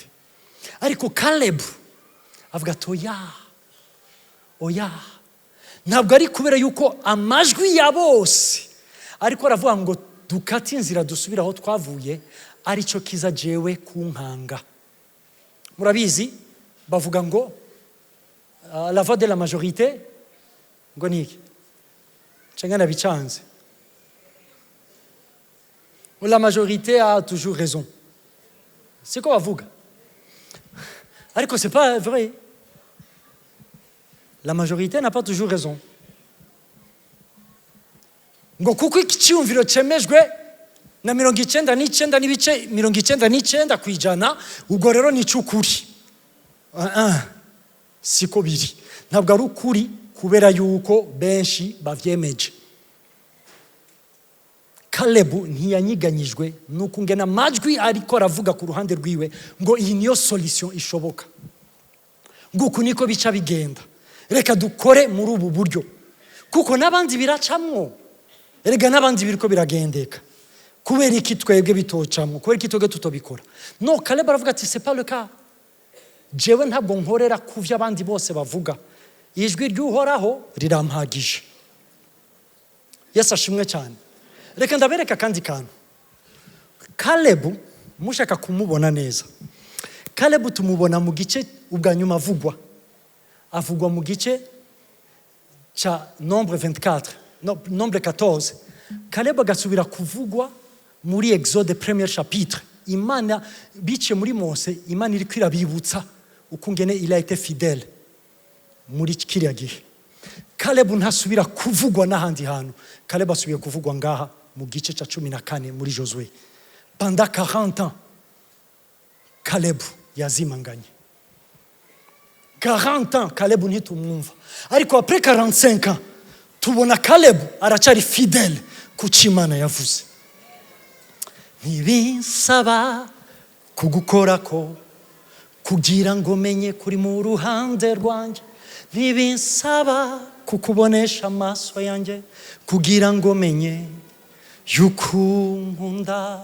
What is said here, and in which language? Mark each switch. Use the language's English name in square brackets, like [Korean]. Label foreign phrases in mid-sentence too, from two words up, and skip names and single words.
[Rundi] Ariko Caleb avuga ati oya, ntabwo ari kubera yuko amajwi ya bose ariko aravuga ngo dukate inzira dusubira aho twavuye, arico kiza jewe kunkanga. Murabizi bavuga ngo [French] la voix de la majorité [Rundi] ngo niki cengana bicanze, [French] la majorité a toujours raison. C'est quoi [Rundi] bavuga? Ariko [French] c'est pas vrai. La majorité n'a pas toujours raison. [Rundi] Ngo kuko icyumviro cemejwe na 99 n'ibice 99 kwijana, ubwo rero ni cyukuri. Siko biri. Ntabwo ari ukuri kubera yuko benshi bavyemeje. Caleb ntiyanyiganyijwe nuko ngena majwi ariko aravuga ku ruhande rwiwe ngo iyi niyo solution ishoboka. Nguko niko bica bigenda. Reka dukore muri ubu buryo. Kuko nabandi biracamwo. Erega nabandi biriko biragendeka. Kubera iki twebwe bitocamwo? Kubera iki twebwe tutobikora? No, Caleb aravuga ati [French] c'est pas le cas. [Rundi] Jewe ntabwo nkorera kuvya abandi bose bavuga. Ijwi ry'uhoraho rirampagije. Yesu ashimwe cyane. Reka ndabereka kandi kantu. Caleb mushaka kumubona neza. Caleb tumubona mu gice ubwa nyuma avugwa mu gice cha nombre 24, nombre 14. Caleb agasubira kuvugwa muri Exode [French] premier chapitre. [Rundi] Imana bice muri Mose, Imana iri kwirabibutsa ukungene [French] il a été fidèle [Rundi] muri kiriya gihe. Caleb ntasubira kuvugwa n'ahandi hantu. Caleb asubiye kuvugwa ngaha mu gice cha 14 muri Josué. [French] Pendant 40 ans Caleb yazimanganye. [Rundi] 40 ans Kalebu ntitumwumva, ariko [French] après 45 ans [Rundi] tubona Kalebu aracari fidèle ku cyo Imana yavuze. Ntibinsaba kugukorako kugira ngo menye kuri mu ruhande rwanjye, ntibinsaba kukubonesha amaso yanjye kugira ngo menye yuko nkunda.